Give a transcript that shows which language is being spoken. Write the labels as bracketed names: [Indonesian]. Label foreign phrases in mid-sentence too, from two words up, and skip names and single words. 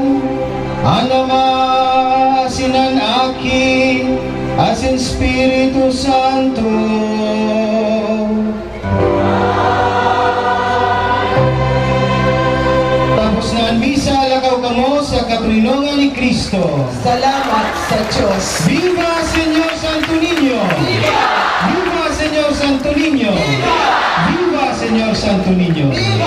[Bikol] Anama asinan aki, asin Espiritu Santo. Tapos na ang misa, lakaw ka mo sa katulungan ni Kristo. Salamat sa Diyos. [Spanish] Viva Señor Santo Niño! Viva! Viva Señor Santo Niño! Viva! Viva Señor Santo Niño! Viva!